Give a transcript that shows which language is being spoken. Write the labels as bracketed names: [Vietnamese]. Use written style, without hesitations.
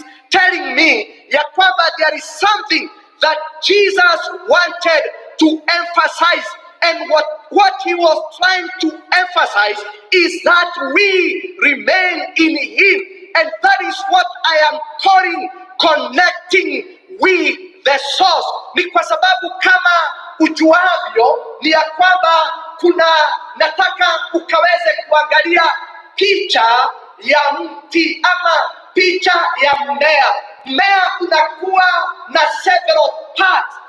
[English] telling me [Swahili] ya kwamba [English] there is something that Jesus wanted to emphasize, and what he was trying to emphasize is that we remain in him, and that is what I am calling connecting with the source. [Swahili] Ni kwa sababu kama ujuavyo ni ya kwamba nataka ukaweze kuangalia picha ya mti ama picha ya mmea. Mmea unakuwa na [English] several parts.